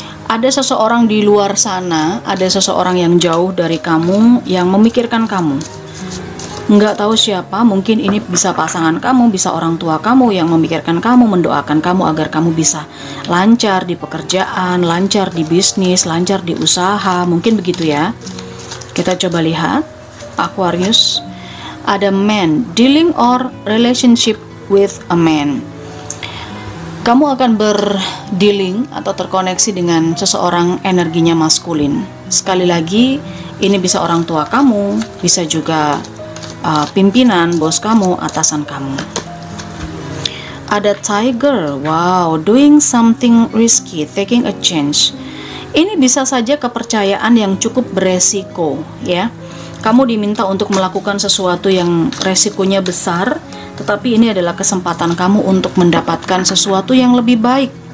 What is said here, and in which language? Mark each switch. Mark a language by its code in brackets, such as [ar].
[id] Ada seseorang di luar sana, ada seseorang yang jauh dari kamu yang memikirkan kamu. Nggak tahu siapa, mungkin ini bisa pasangan kamu, bisa orang tua kamu yang memikirkan kamu, mendoakan kamu agar kamu bisa lancar di pekerjaan, lancar di bisnis, lancar di usaha, mungkin begitu ya. Kita coba lihat Aquarius. [en] Ada man, dealing or relationship with a man. [id] Kamu akan berdealing atau terkoneksi dengan seseorang energinya maskulin. Sekali lagi, ini bisa orang tua kamu, bisa juga pimpinan, bos kamu, atasan kamu. [en] Ada Tiger, wow, doing something risky, taking a chance. [id] Ini bisa saja kepercayaan yang cukup beresiko, ya. Kamu diminta untuk melakukan sesuatu yang resikonya besar, tetapi ini adalah kesempatan kamu untuk mendapatkan sesuatu yang lebih baik.